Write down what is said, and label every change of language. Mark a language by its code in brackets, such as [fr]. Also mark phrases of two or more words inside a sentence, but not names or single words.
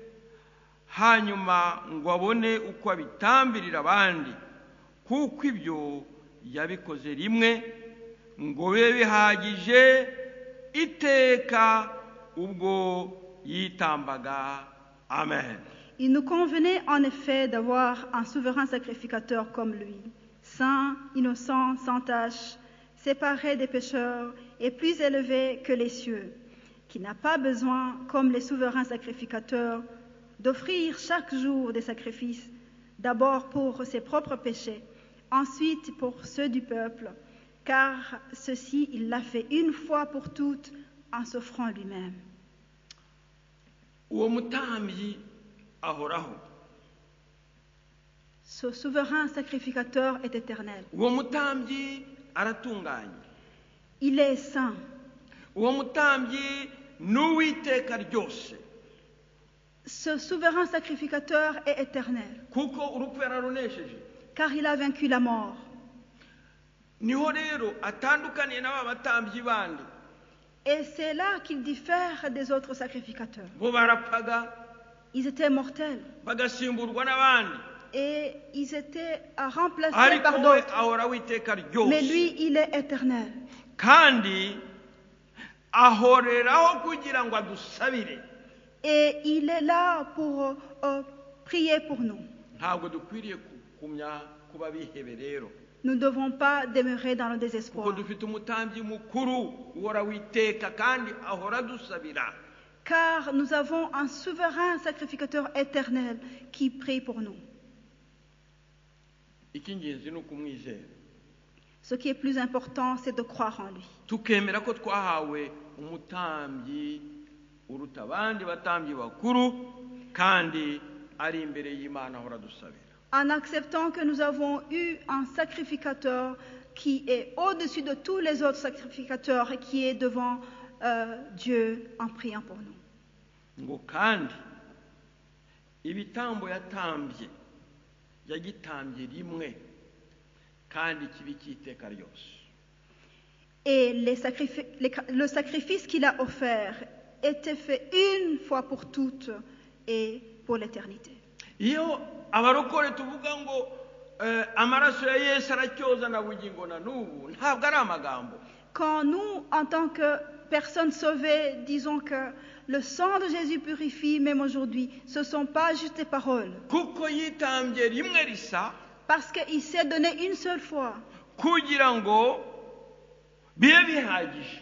[rw] hanyuma ngo abone uko abitambirira abandi, kuko ibyo yabikoze rimwe ngo bibe bihagije iteka ubwo yitambaga. Amen. [fr] Il nous convenait en effet d'avoir un souverain sacrificateur comme lui, saint, innocent, sans tache, séparé des pécheurs et plus élevé que les cieux, qui n'a pas besoin, comme les souverains sacrificateurs, d'offrir chaque jour des sacrifices, d'abord pour ses propres péchés, ensuite pour ceux du peuple, car ceci il l'a fait une fois pour toutes en s'offrant lui-même. [rw] Uwo mutambyi ahoraho. [fr] Ce souverain sacrificateur est éternel. [rw] Uwo mutambyi aratunganye. [fr] Il est saint. [rw] Uwo mutambyi n'uwiteka ryose. [fr] Ce souverain sacrificateur est éternel, [rw] Kuko urupfu yararunesheje. [fr] car il a vaincu la mort. [rw] Niho rero atandukaniye n'aba batambyi bandi. [fr] Et c'est là qu'il diffère des autres sacrificateurs. [rw] Bo barapfaga [fr] Ils étaient mortels [rw] bagasimburwa n'abandi. [fr] et ils étaient remplacés [rw] Ariko [fr] par [rw] we [fr] d'autres. [rw] ahora witeka [fr] Mais [rw] ryose. [fr] lui, il est éternel. [rw] Kandi ahoreraho kugira ngo adusabire. [fr] Et il est là pour prier pour nous. [rw] Ntabwo dukwiriye kumya kuba bihebe rero. [fr] Nous ne devons pas demeurer dans le [rw] Kuko [fr] désespoir. [rw] dufite umutambyi mukuru uhora witeka kandi ahora adusabira. [fr] Car nous avons un souverain sacrificateur éternel qui prie pour nous. [rw] icy'ingenzi ni ukumwizera [fr] Ce qui est plus important, c'est de croire en lui. [rw] tukemera ko twahawe umutambyi uruta abandi batambyi bakuru kandi ari imbere y'Imana ahora dusabira. [fr] En acceptant que nous avons eu un sacrificateur qui est au-dessus de tous les autres sacrificateurs et qui est devant Dieu en priant pour nous. [rw] ngo kandi ibitambo yatambye yagitambye rimwe kandi kibi cy'iteka ryose. [fr] Et le sacrifice qu'il a offert était fait une fois pour toutes et pour l'éternité. [rw] Iyo abarokore tuvuga ngo amaraso ya Yesu aracyoza na bugingo na n'ubu ntabwo ari amagambo. [fr] Quand nous, en tant que personnes sauvées, disons que le sang de Jésus purifie, même aujourd'hui, ce ne sont pas juste des paroles. [rw] Kuko yitambye rimwe risa [fr] Parce qu'il s'est donné une seule fois [rw] kugira ngo bibe bihagije.